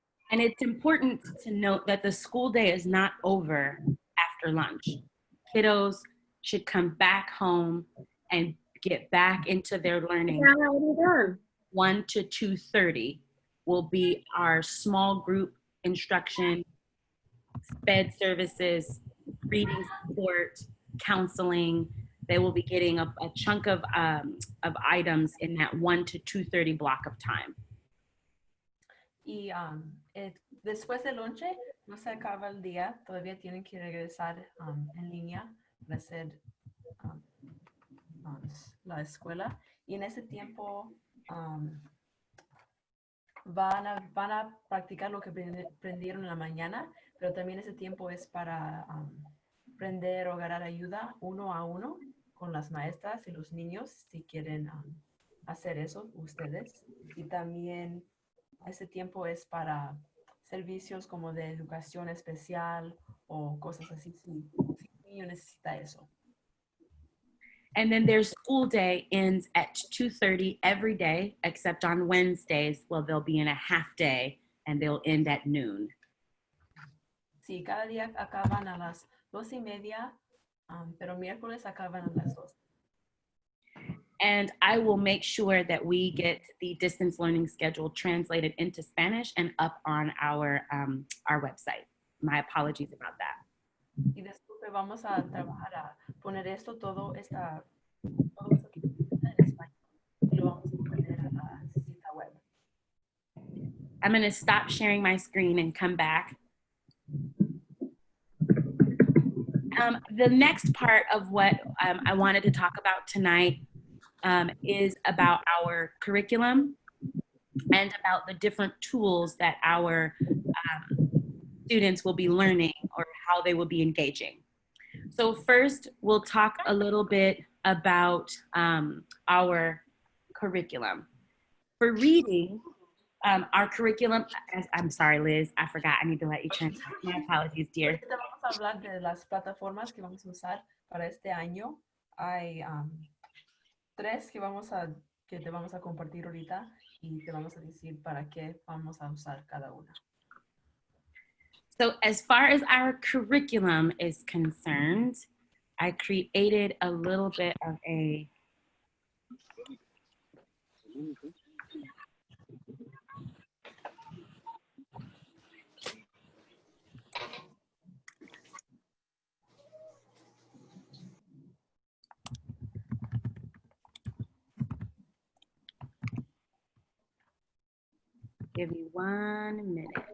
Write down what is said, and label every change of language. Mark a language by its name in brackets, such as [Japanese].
[English] And it's important to note that the school day is not over after lunch. Kiddos should come back home and get back into their learning. 1 to 2:30 will be our small group instruction, sped services, reading support, counseling. They will be getting a chunk of items in that 1 to 2:30 block of time. [Spanish] Y después del lonche No se acaba el día, todavía tienen que regresar en línea para hacer um, la escuela. Y en ese tiempo van a practicar lo que aprendieron en la mañana, pero también ese tiempo es para aprender o agarrar ayuda uno a uno con las maestras y los niños si quieren hacer eso ustedes. Y también ese tiempo es para servicios como de educación especial o cosas así si el niño necesita eso. [English] And then their school day ends at 2:30 every day, except on Wednesdays, well, they'll be in a half day and they'll end at noon. [Spanish] Sí, cada día acaban a las 2:30, pero miércoles acaban a las 2. [English] And I will make sure that we get the distance learning schedule translated into Spanish and up on our website. My apologies about that. [Spanish] Y después vamos a trabajar a poner esto, todo esto que necesita en español y lo vamos a poner a la cita web. [English] I'm going to stop sharing my screen and come back. The next part of what I wanted to talk about tonight is about our curriculum and about the different tools that our students will be learning or how they will be engaging. So first, we'll talk a little bit about our curriculum. For reading, our curriculum, I'm sorry, Liz, I forgot, I need to let you turn. My apologies, dear. [Spanish] Ahorita vamos a hablar de las plataformas que vamos a usar para este año. Hay 3 que te vamos a compartir ahorita y te vamos a decir para qué vamos a usar cada una. [English] So as far as our curriculum is concerned, I created a little bit of a give me 1 minute.